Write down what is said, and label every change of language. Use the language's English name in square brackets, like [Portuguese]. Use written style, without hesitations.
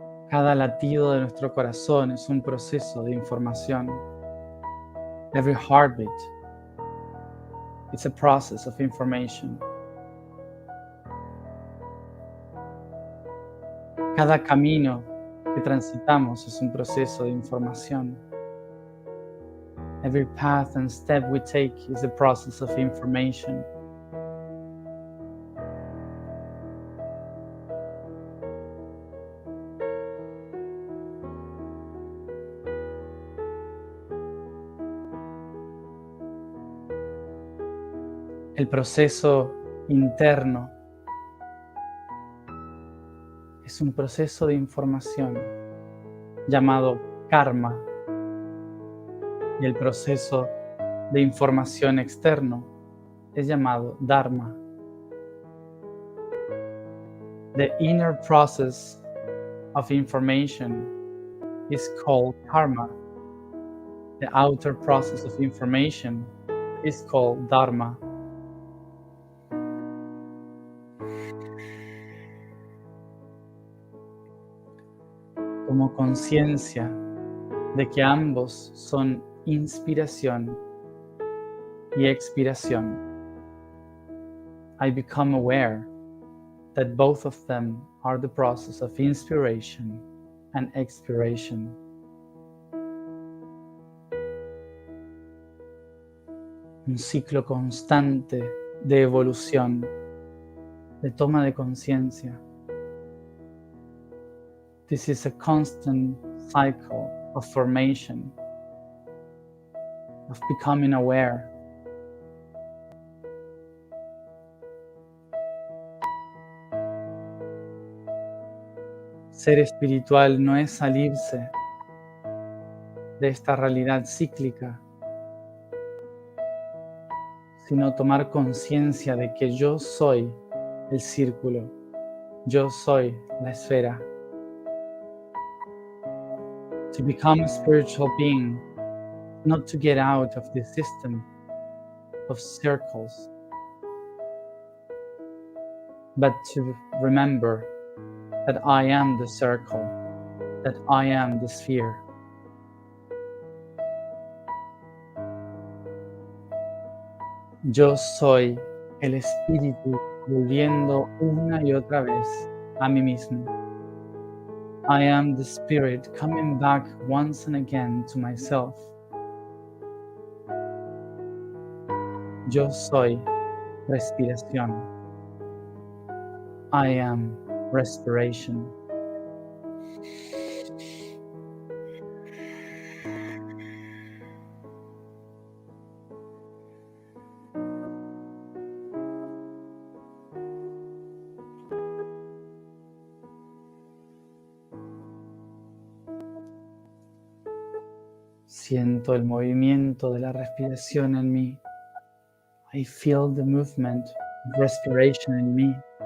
[Spanish] Cada latido de nuestro corazón es un proceso de información. [English] Every heartbeat is a process of information. [Spanish] Cada camino que transitamos es un proceso de información. [English] Every path and step we take is a process of information. [Spanish] El proceso interno es un proceso de información llamado karma, y el proceso de información externo es llamado dharma. [English] The inner process of information is called karma. The outer process of information is called dharma. [Spanish] Como conciencia de que ambos son inspiración y expiración. [English] I become aware that both of them are the process of inspiration and expiration. [Spanish] Un ciclo constante de evolución, de toma de conciencia. [English] This is a constant cycle of formation, of becoming aware. [Spanish] Ser espiritual no es salirse de esta realidad cíclica, sino tomar conciencia de que yo soy el círculo, yo soy la esfera. [English] To become a spiritual being, not to get out of the system of circles, but to remember that I am the circle, that I am the sphere. [Spanish] Yo soy el espíritu volviendo una y otra vez a mí mismo. [English] I am the spirit coming back once and again to myself. [Spanish] Yo soy respiración. [English] I am respiration. [Spanish] Siento el movimiento de la respiración en mí. [English] I feel the movement of respiration in me.